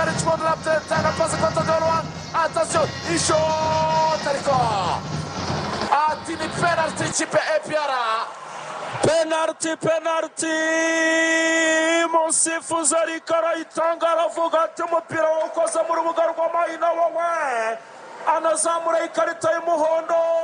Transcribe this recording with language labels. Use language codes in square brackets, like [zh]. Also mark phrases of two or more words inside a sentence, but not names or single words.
[fr] touchement de la tête, la passe contre de loin. Attention, il shot ariko. [rw] Ati ni penalty ikipe APR. penalty musifuzi ariko arayitanga aravuga ati umupira wawukoze mu rubuga rw'amahina wowe anazamura ikarita y'umuhondo.